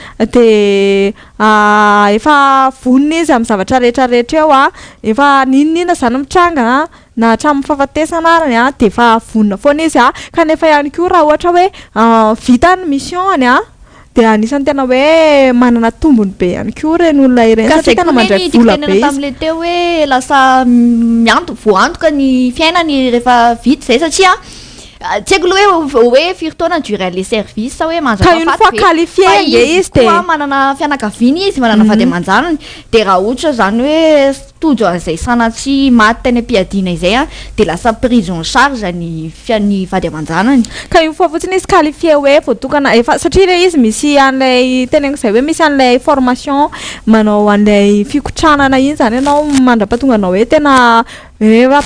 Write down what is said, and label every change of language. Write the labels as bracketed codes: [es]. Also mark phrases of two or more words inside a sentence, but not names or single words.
[mg] de efa vonina izy amin'ny zavatra rehetrarehetra eo efa ninina zany mitranga na hatramin'ny fahafatesana arany de efa vonina foana izy kanefa ihany koa raha ohatra hoe vita ny mission-any de anisany tena hoe manana tombony be ihany koa reny olona ireny satria tena mandray vola be izy tam'le teo hoe lasa voantoka ny fiainany rehefa vita zay satria tsy haiko loha hoe firy taona [fr] duré les services [mg] sa hoe ka [fr] une fois qualifié [mg] nge izy de manana fianakaviany izy manana vady aman-janany de raha ohatra zany hoe tojo an'izay sanatsy maty teny am-piadiana izay de lasa [fr] prise en charge [mg] ny vady aman-janany ka io fois fotsiny izy qualifié hoe voatokana efa satria le izy misy an'ilay teneniko zay hoe misy an'ilay formation manao an'ilay fikotranana iny zany ianao mandra-pahatonga anao hoe tena efa